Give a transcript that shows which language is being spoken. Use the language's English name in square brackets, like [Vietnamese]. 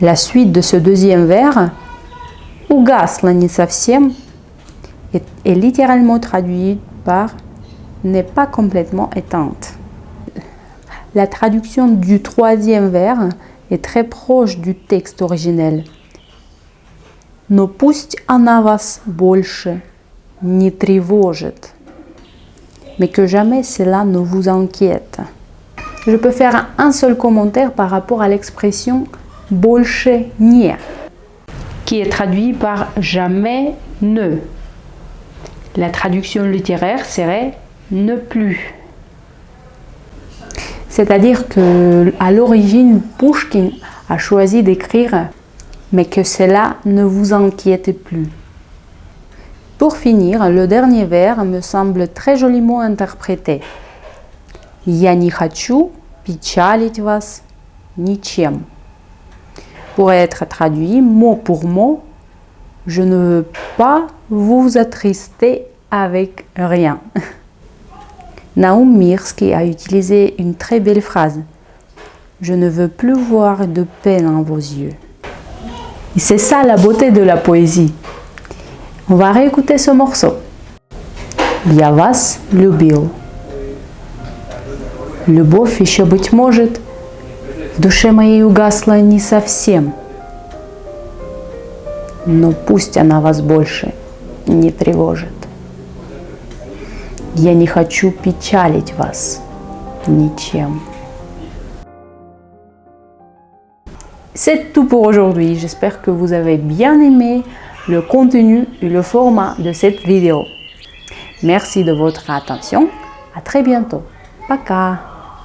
[French] La suite de ce deuxième vers, « [Russian] угасла не совсем [French] », est littéralement traduit par « n'est pas complètement éteinte ». La traduction du troisième vers est très proche du texte originel. [Russian] Но пусть она вас больше не тревожит. [French] Mais que jamais cela ne vous inquiète. Je peux faire un seul commentaire par rapport à l'expression [Russian] больше не, [French] qui est traduit par jamais ne. La traduction littéraire serait ne plus. C'est-à-dire que à l'origine, Pouchkine a choisi d'écrire mais que cela ne vous inquiète plus. Pour finir, le dernier vers me semble très joliment interprété. [Russian] Я не хочу печалить вас ничем. [French] Pourrait être traduit mot pour mot. Je ne veux pas vous attrister avec rien. Naum Mirski a utilisé une très belle phrase. Je ne veux plus voir de peine en vos yeux. Et c'est ça la beauté de la poésie. On va réécouter ce morceau. [Russian] Я вас любил. Любовь еще, быть может, в душе моей угасла не совсем. Но пусть она вас больше не тревожит. Я не хочу печалить вас ничем. [French] C'est tout pour aujourd'hui. J'espère que vous avez bien aimé le contenu et le format de cette vidéo. Merci de votre attention. À très bientôt. [Russian] Пока.